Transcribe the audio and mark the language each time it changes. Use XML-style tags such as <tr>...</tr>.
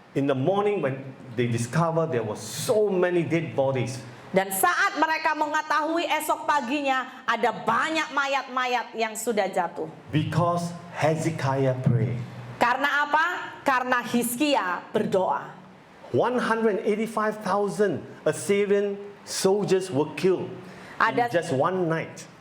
<en>in the morning when they discovered there were so many dead bodies.</en> <id>Dan saat mereka mengetahui esok paginya ada banyak mayat-mayat yang sudah jatuh.</id> <en>Because Hezekiah prayed.</en> <id>Karena apa? Karena Hizkia berdoa.</id> <en>185,000 Assyrian soldiers were killed in just one night.</en>